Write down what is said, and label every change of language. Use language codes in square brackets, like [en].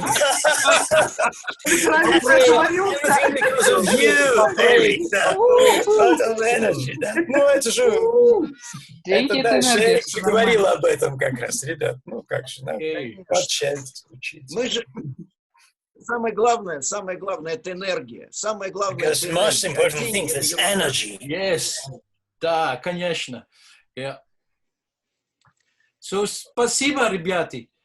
[en] Because of you, Эрик. [ru] Ну, это же... Это дальше Эрик говорил об этом как раз, ребят. Ну, как же, надо пообщаться, учиться. Мы же... Самое главное, это энергия. Самое главное, [en] Because the most important thing is energy. Yes. [ru] Да, конечно. [en] Yeah. [ru] So, спасибо, ребята.